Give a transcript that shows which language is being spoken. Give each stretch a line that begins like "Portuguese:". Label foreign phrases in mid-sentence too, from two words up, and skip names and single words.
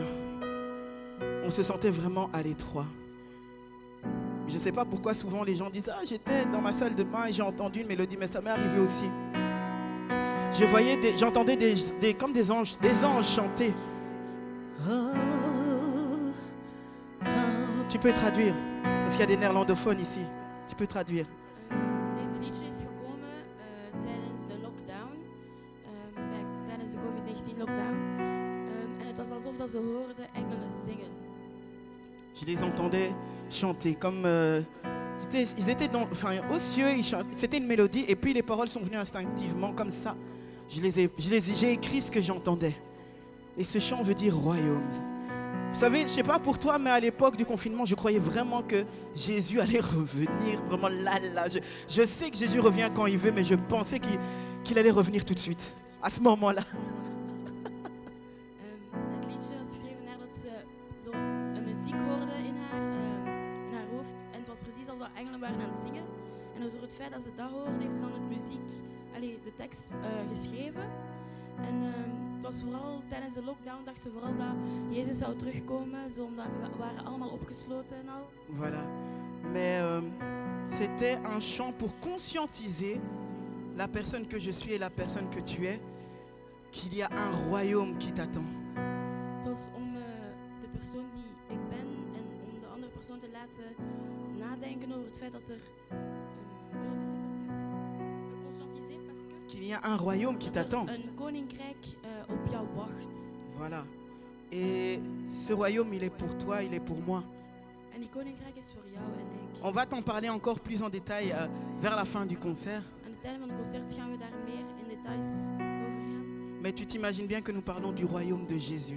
French: On se sentait vraiment à l'étroit. Je ne sais pas pourquoi souvent les gens disent « Ah, j'étais dans ma salle de bain et j'ai entendu une mélodie, mais ça m'est arrivé aussi. » J'entendais comme des anges chanter. Tu peux traduire, parce qu'il y a des néerlandophones ici. Tu peux traduire.
Dutch: Deze liedje is gekomen tijdens de lockdown, tijdens de COVID-19 lockdown. En het was alsof dat ze hoorden engelen zingen.
French: Je les entendais chanter comme ils étaient aux cieux, c'était une mélodie et puis les paroles sont venues instinctivement comme ça. J'ai écrit ce que j'entendais. Et ce chant veut dire royaume. Vous savez, je ne sais pas pour toi, mais à l'époque du confinement, je croyais vraiment que Jésus allait revenir. Vraiment là. Je sais que Jésus revient quand il veut, mais je pensais qu'il allait revenir tout de suite. À ce moment-là.
Dutch: Het liedje was geschreven nadat ze zo een muziek hoorde in haar hoofd. En het was precies alsof engelen waren aan het zingen. En door het feit dat ze dat hoorde, heeft ze dan de tekst geschreven. En het was vooral tijdens de lockdown, dacht ze vooral dat Jezus zou terugkomen, zo omdat we waren allemaal opgesloten en al.
French: Voilà. Mais c'était un chant pour conscientiser la personne que je suis et la personne que tu es, qu'il y a un royaume qui t'attend.
Dutch: Het was om de persoon die ik ben en om de andere persoon te laten nadenken over het feit dat er
French: qu'il y a un royaume qui t'attend.
Dutch: Een koninkrijk op jou wacht.
French: Voilà. Et ce royaume, il est pour toi, il est pour moi.
Dutch: En die koninkrijk is voor jou en ik.
French: On va t'en parler encore plus en détail vers la fin du concert.
Dutch: Aan het einde van het concert gaan we daar meer in details over gaan.
French: Mais tu t'imagines bien que nous parlons du royaume de Jésus.